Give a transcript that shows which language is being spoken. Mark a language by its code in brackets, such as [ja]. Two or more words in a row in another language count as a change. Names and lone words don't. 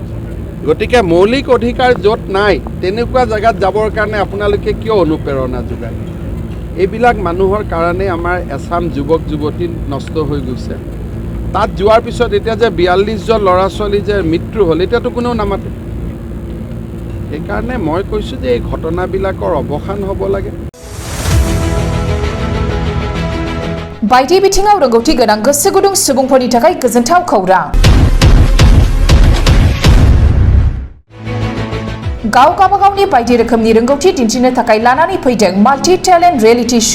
[as] গতিকে মৌলিক অধিকাৰ য'ত নাই তেনেকুৱা জেগাত যাবৰ কাৰণে আপোনালোকে কিয় অনুপ্ৰেৰণা যোগায়? এইবিলাক মানুহৰ কাৰণে আমাৰ এচাম যুৱক যুৱতী নষ্ট হৈ গৈছে। তাত যোৱাৰ পিছত এতিয়া যে 42জন ল'ৰা ছোৱালী যে মৃত্যু হ'ল, এতিয়াতো কোনেও নামাতে। সেইকাৰণে মই কৈছোঁ যে এই ঘটনাবিলাকৰ অৱসান হ'ব লাগে। [brx] बायदि बिथिङाव रोंगौथि गोनां गोसो गुदुं सुबुंफोरनि थाखाय गोजोनथाव खौरां। गाव गावबागावनि बायदि रोखोमनि रोंगौथि दिन्थिनो थाखाय लानानै फैदों माल्टि टेलेन्ट रियेलिटी शो।